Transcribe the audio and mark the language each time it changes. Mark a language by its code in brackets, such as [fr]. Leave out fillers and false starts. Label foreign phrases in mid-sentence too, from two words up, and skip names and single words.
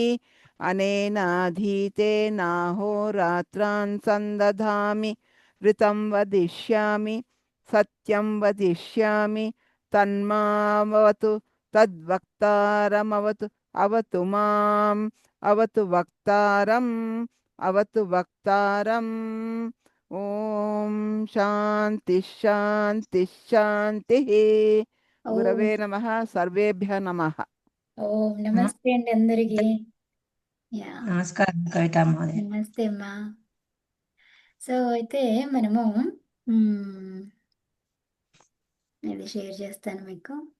[sa] अनेनाधीतेनाहोरात्रान् सन्दधामि ऋतं वदिष्यामि सत्यं वदिष्यामि तन्मावतु तद्वक्तारमवतु अवतु माम् अवतु वक्तारम् अवतु वक्तारम्। ఓం శాంతి శాంతి శాంతి। ఓం గురవే నమః। సర్వేభ్యः నమః। [te] ఓం నమస్తే అండి అందరికి. యా, [sa] నమస్కారం కవిత మహోదయ. [te] నమస్తే అమ్మా. సో అయితే మనము మ్మ్, ఇది షేర్ చేస్తాను మీకు.